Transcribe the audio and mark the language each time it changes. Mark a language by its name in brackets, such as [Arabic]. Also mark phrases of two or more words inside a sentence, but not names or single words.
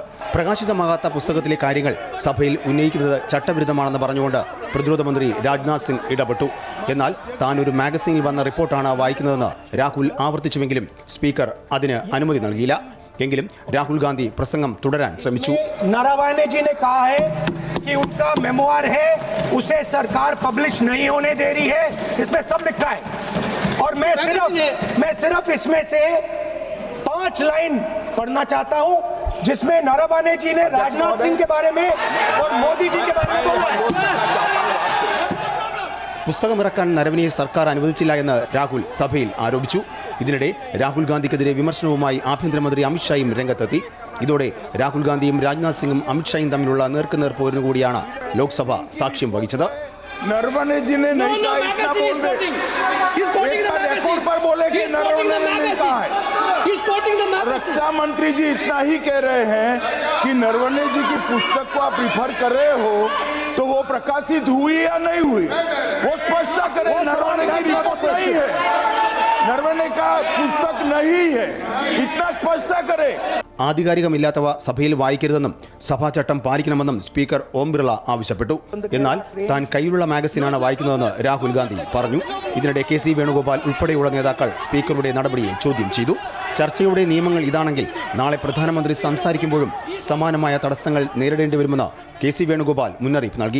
[Malayalam] പ്രകാശിതമാകാത്ത പുസ്തകത്തിലെ കാര്യങ്ങൾ സഭയിൽ ഉന്നയിക്കുന്നത് ചട്ടവിരുദ്ധമാണെന്ന് പറഞ്ഞുകൊണ്ട് പ്രതിരോധ മന്ത്രി രാജ്നാഥ് സിംഗ് ഇടപെട്ടു. എന്നാൽ താൻ ഒരു മാഗസീനിൽ വന്ന റിപ്പോർട്ടാണ് വായിക്കുന്നതെന്ന് രാഹുൽ ആവർത്തിച്ചുവെങ്കിലും സ്പീക്കർ അതിന് അനുമതി നൽകിയില്ല. എങ്കിലും രാഹുൽ ഗാന്ധി പ്രസംഗം തുടരാൻ ശ്രമിച്ചു. [Hindi] नरवणे जी ने कहा है कि उनका मेमोयर है, उसे सरकार पब्लिश नहीं होने दे रही है. इसमें सब लिखा है और मैं सिर्फ इसमें से 5 लाइन पढ़ना चाहता हूं जिसमें नरवणे जी ने राजनाथ सिंह के बारे में और मोदी जी के बारे में बोला है. [Malayalam] പുസ്തകമിറക്കാൻ നരവനെ സർക്കാർ അനുവദിച്ചില്ല എന്ന് രാഹുൽ സഭയിൽ ആരോപിച്ചു. ഇതിനിടെ രാഹുൽ ഗാന്ധിക്കെതിരെ വിമർശനവുമായി ആഭ്യന്തരമന്ത്രി അമിത്ഷായും രംഗത്തെത്തി. ഇതോടെ രാഹുൽ ഗാന്ധിയും രാജ്നാഥ് സിംഗും അമിത്ഷായും തമ്മിലുള്ള നേർക്കുനേർ പോരിനു കൂടിയാണ് ലോക്സഭ സാക്ഷ്യം വഹിച്ചത്. [Hindi] नरवणे जी ने नहीं कहा, इतना बोल दे, रिकॉर्ड पर बोले कि नरवणे ने नहीं कहा है. रक्षा मंत्री जी इतना ही कह रहे हैं कि नरवणे जी की पुस्तक को आप रिफर कर रहे हो तो वो प्रकाशित हुई या नहीं हुई, वो स्पष्ट करें. नरवणे की रिपोर्ट नहीं है, नरवणे का पुस्तक नहीं है, इतना स्पष्ट करे. [Malayalam] ആധികാരികമില്ലാത്തവ സഭയിൽ വായിക്കരുതെന്നും സഭാചട്ടം പാലിക്കണമെന്നും സ്പീക്കർ ഓം ബിർള ആവശ്യപ്പെട്ടു. എന്നാൽ താൻ കയ്യിലുള്ള മാഗസിനാണ് വായിക്കുന്നതെന്ന് രാഹുൽ ഗാന്ധി പറഞ്ഞു. ഇതിനിടെ KC വേണുഗോപാൽ ഉൾപ്പെടെയുള്ള നേതാക്കൾ സ്പീക്കറുടെ നടപടിയെ ചോദ്യം ചെയ്തു. ചർച്ചയുടെ നിയമങ്ങൾ ഇതാണെങ്കിൽ നാളെ പ്രധാനമന്ത്രി സംസാരിക്കുമ്പോഴും സമാനമായ തടസ്സങ്ങൾ നേരിടേണ്ടി വരുമെന്ന് KC വേണുഗോപാൽ മുന്നറിയിപ്പ് നൽകി.